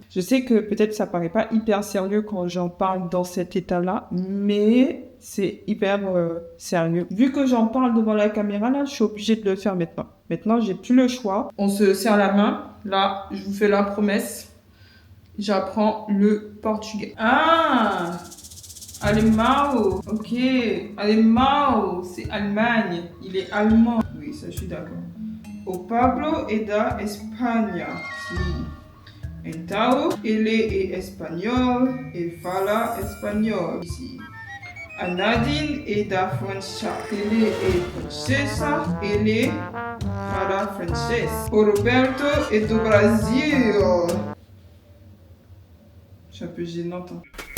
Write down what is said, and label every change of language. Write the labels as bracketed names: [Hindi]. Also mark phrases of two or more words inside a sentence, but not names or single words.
[French] Je sais que peut-être ça paraît pas hyper sérieux quand j'en parle dans cet état-là, mais c'est hyper sérieux. Vu que j'en parle devant la caméra, là, je suis obligée de le faire maintenant. Maintenant, j'ai plus le choix. On se serre la main. Là, je vous fais la promesse. J'apprends le portugais. [Portuguese] Ah! Alemão, ok. Alemão, [French] c'est Allemagne. Il est allemand. Oui, ça, je suis d'accord. [Portuguese] O Pablo é da Espanha. Sim. Então, ele é espanhol e fala espanhol. Sim. A Nadine est da França. Ele é francesa. Ele fala francês. O Roberto est do Brasil. [French] Je suis un peu gênante. Hein.